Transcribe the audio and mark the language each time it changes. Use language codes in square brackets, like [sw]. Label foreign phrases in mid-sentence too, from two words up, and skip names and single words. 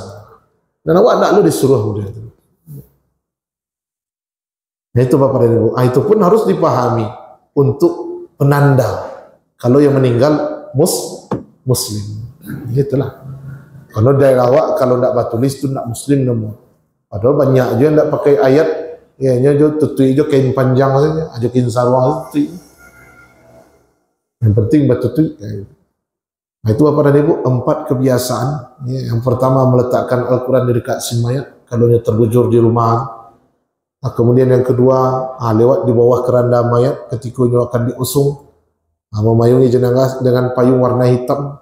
[id] Dan awak tak lu disuruh muda itu. Nah itu Bapak dan Ibu, itu pun harus dipahami untuk penanda kalau yang meninggal muslim. Itulah. Kalau daerah awak kalau tidak batulis itu tidak muslim namun. Padahal banyak aja yang tidak pakai ayat, ya [min] nyo tutui jo [id] kain panjang saja, aja kain sarung tutui. Yang penting batutui. Nah, itu Bapak dan Ibu 4 kebiasaan. Ya, yang pertama meletakkan Al-Quran di dekat si mayat kalau dia terbujur di rumah. Nah, kemudian yang kedua, lewat di bawah keranda mayat ketika dia akan diusung, memayungi jenazah dengan payung warna hitam.